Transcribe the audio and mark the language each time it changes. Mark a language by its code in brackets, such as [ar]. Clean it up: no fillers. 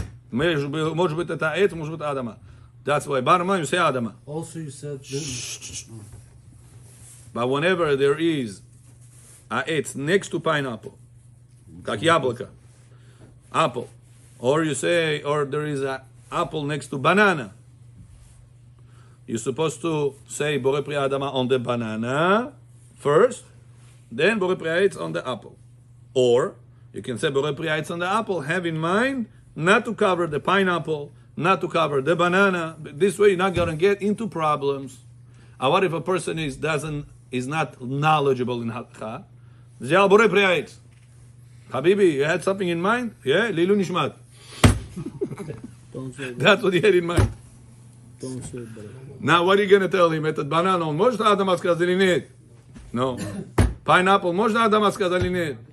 [ru] Может быть это ha'etz, может быть адама. [en] That's why bottom line you say adama. Also, you said. But whenever there is ha'etz next to pineapple, [ru] как яблоко, [en] apple, or you say, or there is an apple next to banana, you're supposed to say borei pri adama on the banana first, then borei pri ha'etz on the apple. Or you can say borei pri ha'etz on the apple, have in mind not to cover the pineapple, not to cover the banana. This way you're not going to get into problems. And what if a person is not knowledgeable in halakha? Zeh borei pri ha'etz. Habibi, you had something in mind? Yeah, lilu nishmat. Don't say that. That's what he had in mind. Don't say that. Now, what are you going to tell him? [ru] Это банана, он может адамас сказать или нет? [en] No. [ru] Pineapple, можно адамас сказать или нет?